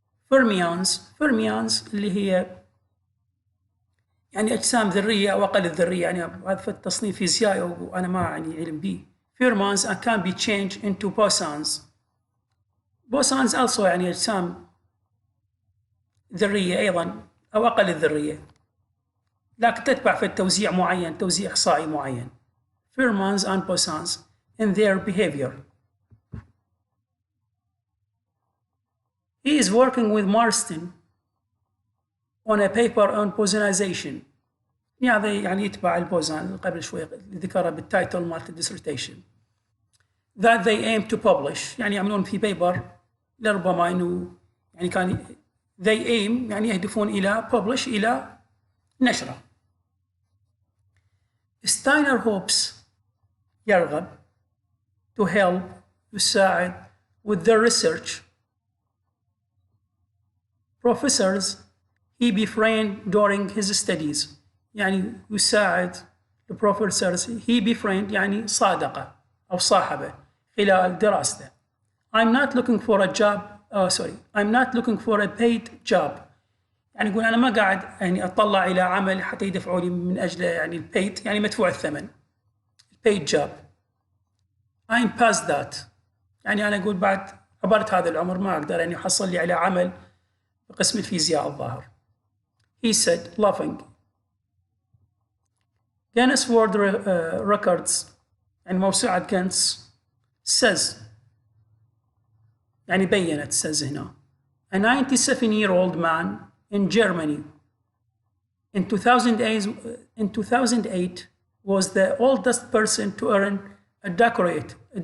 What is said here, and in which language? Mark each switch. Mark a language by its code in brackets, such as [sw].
[ar] fermions اللي هي يعني أجسام ذرية أو أقل الذرية يعني هذا في التصنيف فيزيائي وأنا ما يعني علم به. [en] Fermions can be changed into bosons. [ar] Bosons also يعني أجسام ذرية أيضا أو أقل الذرية لكن تتبع في التوزيع معين توزيع إحصائي معين. [en] Fermions and bosons in their behavior. He is working with Marston on a paper on bosonization. [ar] هذا يعني يتبع البوزان قبل شوي ذكرها بالتايتل مالت الديسرتيشن. [en] That they aim to publish [ar] يعني يعملون في بيبر لربما انه يعني كان [en] they aim [ar] يعني يهدفون الى publish الى نشره. [en] Steiner hopes يرغب to help يساعد with their research. Professors he befriended during his studies [ar] يعني يساعد البروفيسورز [en] he befriend [ar] يعني صادقه أو صاحبه خلال دراسته. [en] I'm not looking for a job I'm not looking for a paid job [ar] يعني يقول أنا ما قاعد يعني أطلع إلى عمل حتى يدفعوا لي من أجله يعني البيت يعني مدفوع الثمن paid job. [en] I'm past that [ar] يعني أنا أقول بعد عبرت هذا العمر ما أقدر يعني أحصل لي على عمل بقسم الفيزياء الظاهر. [en] He said laughing. Guinness World Records [ar] يعني موسوعة جينيس [en] says [ar] يعني بيّنت [en] says هنا a 97-year-old man in Germany in 2008 was the oldest person to earn a doctorate